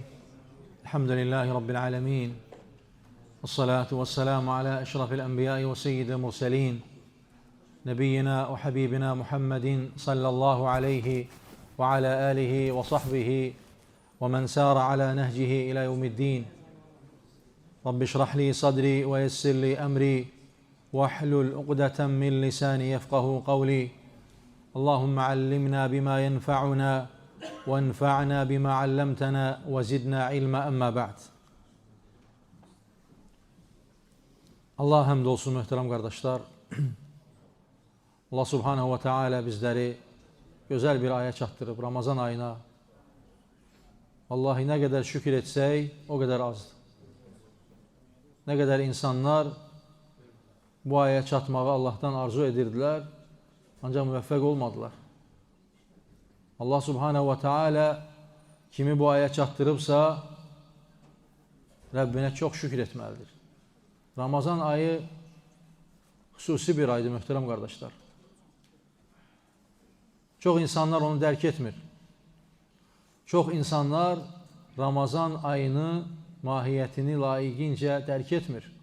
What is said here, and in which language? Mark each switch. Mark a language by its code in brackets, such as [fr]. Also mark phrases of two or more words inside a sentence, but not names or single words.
[ar] الحمد لله رب العالمين، والصلاة والسلام على أشرف الأنبياء وسيد المرسلين، نبينا وحبيبنا محمد صلى الله عليه وعلى آله وصحبه ومن سار على نهجه إلى يوم الدين. رب اشرح لي صدري ويسر لي أمري واحلل عقدة من لساني يفقه قولي. اللهم علمنا بما ينفعنا وانفعنا بما علمتنا وزدنا علما. أما بعد. [az] Allah həmd olsun möhtərəm qardaşlar. Allah [ar] سبحانه وتعالى [az] bizləri gözəl bir aya çatdırıb Ramazan ayına. Vallahi nə qədər şükür etsək o qədər azdır. Nə qədər insanlar bu aya çatmağı Allahdan arzu edirdilər, ancaq müvəffəq olmadılar. Allah [ar] سبحانه وتعالى [az] kimi bu aya çatdırıbsa Rəbbinə çox şükür etməlidir. Ramazan ayı xüsusi bir aydır möhtərəm qardaşlar. Çox insanlar onu dərk etmir. Çox insanlar Ramazan ayını, mahiyyətini layiqincə dərk etmir.